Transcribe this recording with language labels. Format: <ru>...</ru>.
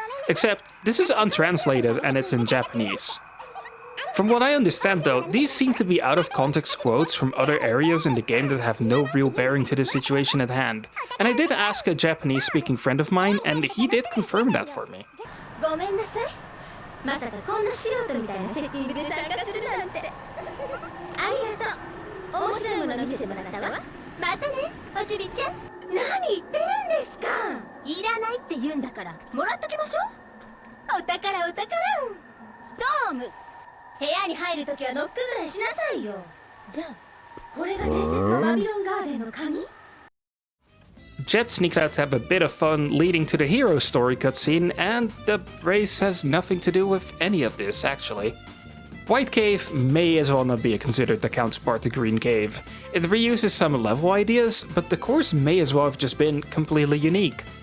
<en>Except, this is untranslated and it's in Japanese. From what I understand though, these seem to be out of context quotes from other areas in the game that have no real bearing to the situation at hand. And I did ask a Japanese speaking friend of mine and he did confirm that for me.</en> <ja>ごめんなさい。まさかこんな素人みたいなセッティングで参加するなんて。ありがとう。面白いもの見せてもらったわ。またね、おちびちゃん。何言ってるんですか。いらないって言うんだから、もらっときましょう。お宝お宝。ドーム。部屋に入るときはノックぐらいしなさいよ。じゃあ、これが伝説のバビロンガーデンの鍵</ja> <en>？Jet sneaks out to have a bit of fun leading to the hero story cutscene, and the race has nothing to do with any of this, actually. White Cave may as well not be considered the counterpart to Green Cave. It reuses some level ideas, but the course may as well have just been completely unique.</en>